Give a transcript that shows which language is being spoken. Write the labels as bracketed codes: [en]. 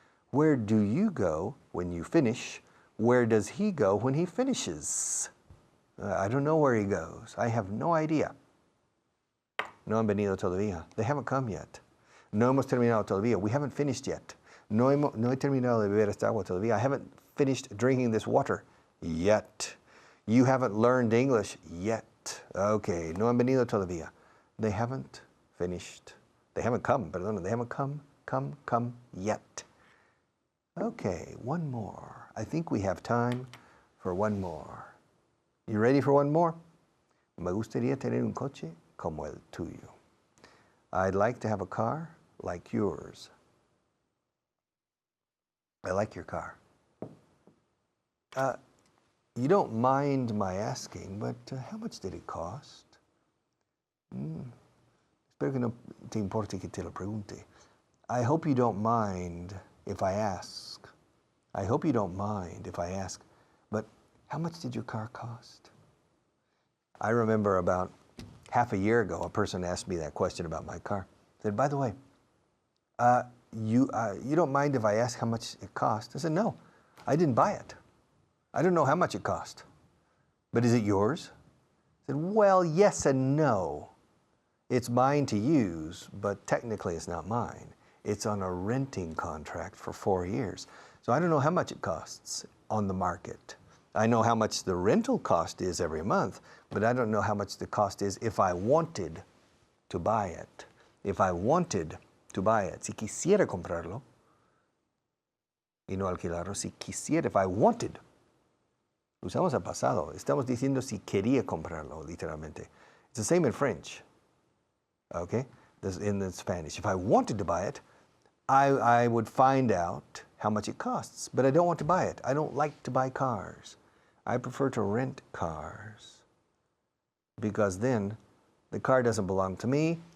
[en] Where do you go when you finish? Where does he go when he finishes? I don't know where he goes. I have no idea. [es] No han venido todavía. [en] They haven't come yet. [es] No hemos terminado todavía. [en] We haven't finished yet. [es] No he terminado de beber esta agua todavía. [en] I haven't finished drinking this water yet. You haven't learned English yet. [es] Okay, no han venido todavía. [en] They haven't finished. They haven't come, perdón. They haven't come yet. Okay, one more. I think we have time for one more. You ready for one more? [es] Me gustaría tener un coche como el tuyo. [en] I'd like to have a car like yours. I like your car. You don't mind my asking, but how much did it cost? [es] Espero que no te importe que te lo pregunte. [en] I hope you don't mind if I ask. I hope you don't mind if I ask, but how much did your car cost? I remember about half a year ago, a person asked me that question about my car. I said, by the way, you don't mind if I ask how much it cost? I said, no, I didn't buy it. I don't know how much it cost. But is it yours? I said, well, yes and no. It's mine to use, but technically it's not mine. It's on a renting contract for 4 years. So I don't know how much it costs on the market. I know how much the rental cost is every month, but I don't know how much the cost is if I wanted to buy it. If I wanted to buy it. [es] Si quisiera comprarlo y no alquilarlo, si quisiera, [en] if I wanted. [es] Usamos el pasado. Estamos diciendo si quería comprarlo, literalmente. [en] It's the same in French. Okay? In Spanish. If I wanted to buy it, I would find out how much it costs, but I don't want to buy it. I don't like to buy cars. I prefer to rent cars because then the car doesn't belong to me.